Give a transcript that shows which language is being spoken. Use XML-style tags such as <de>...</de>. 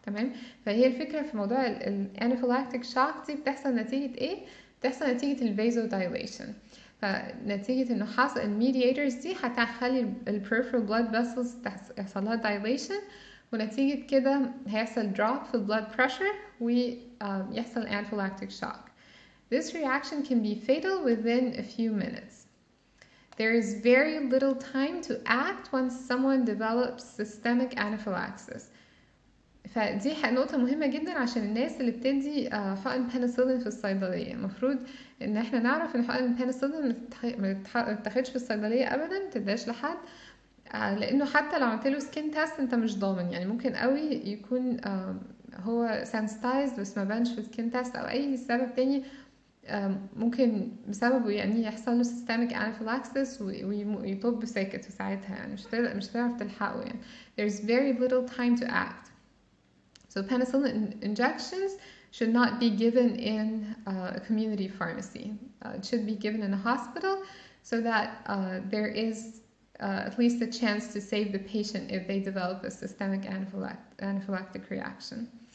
<ar>تمام. فهي الفكرة في موضوع الانافيلاكتيك شوك دي بتحصل نتيجة ايه؟ بتحصل نتيجة الفازودايليشن. فنتيجة انه حصل الميدياتورز دي هتخلي البريفرال blood vessels يحصل لها dilation، ونتيجة كده هيحصل drop في blood pressure ويحصل anaphylactic shock.</ar> <en>This reaction can be fatal within a few minutes. There is very little time to act once someone develops systemic anaphylaxis.</en> <ar>فدي نقطة مهمة جدا عشان الناس اللي بتدي حقن بنسلين في الصيدلية. المفروض ان احنا نعرف ان حقن البنسلين ما تتاخدش في الصيدلية ابدا، ما تداش لحد، لانه حتى لو عملت له سكين تيست انت مش ضامن، يعني ممكن قوي يكون هو sensitized بس ما بانش في السكين تيست او اي سبب تاني ممكن بسببه يعني يحصل له systemic anaphylaxis ويطب ساكت في ساعتها، يعني مش هتعرف تلحقه يعني.</ar> <en>There's very little time to act. So penicillin injections should not be given in a community pharmacy. It should be given in a hospital so that there is at least a chance to save the patient if they develop a systemic anaphylactic reaction.</en>